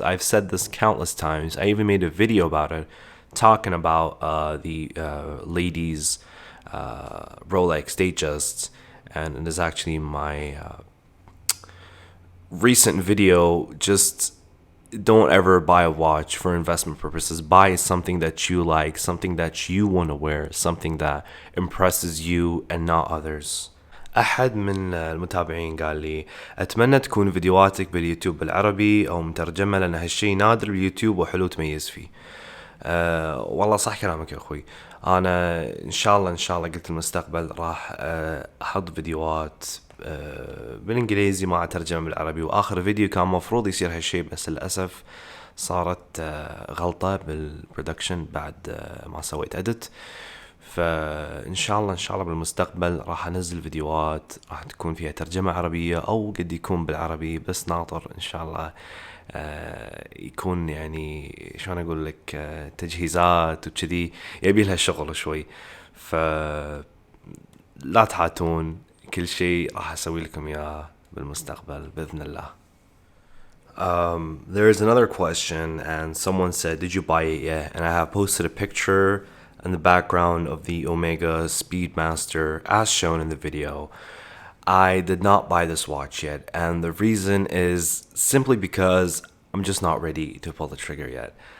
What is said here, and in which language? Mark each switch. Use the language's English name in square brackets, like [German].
[English] I've said this countless times. I even made a video about it, talking about the ladies' Rolex Datejusts, and it is actually my recent video. Just don't ever buy a watch for investment purposes. Buy something that you like, something that you want to wear, something that impresses you and not others. [Arabic] أحد من المتابعين قال لي أتمنى تكون فيديوهاتك باليوتيوب بالعربي أو مترجمة، لأن هالشي نادر باليوتيوب وحلو تميز فيه. والله صح كلامك يا أخوي. أنا إن شاء الله قلت المستقبل راح أحط فيديوهات بالإنجليزي مع ترجمة بالعربي. وآخر فيديو كان مفروض يصير هالشي، بس للأسف صارت غلطة بالبرودكشن بعد ما سويت edit. فإن شاء الله بالمستقبل راح أنزل فيديوهات راح تكون فيها ترجمة عربية أو قد يكون بالعربي، بس ناطر إن شاء الله يكون يعني شلون أقول لك تجهيزات وكذي، يبي لها شغل شوي. ف لا تحاتون كل شيء راح أسوي لكم إياه بالمستقبل بإذن الله. [English] There is another question, and someone said, "Did you buy it yet?" And I have posted a picture in the background of the Omega Speedmaster as shown in the video. I did not buy this watch yet, and the reason is simply because I'm just not ready to pull the trigger yet.